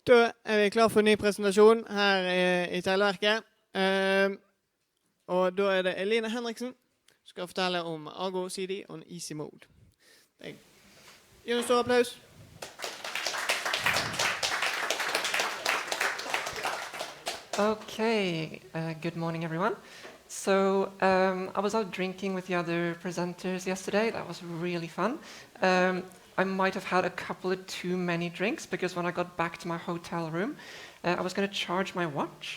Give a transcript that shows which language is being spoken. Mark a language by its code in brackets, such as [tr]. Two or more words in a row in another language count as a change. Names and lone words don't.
[no] Da er vi klar for en ny presentasjon her i Televerket. Og da er det Eline Henriksen som skal fortelle om Argo CD on easymode. Gi en stor applaus. [en] Okay, good morning everyone. So I was out drinking with the other presenters yesterday. That was really fun. I might have had a couple of too many drinks because when I got back to my hotel room, I was going to charge my watch.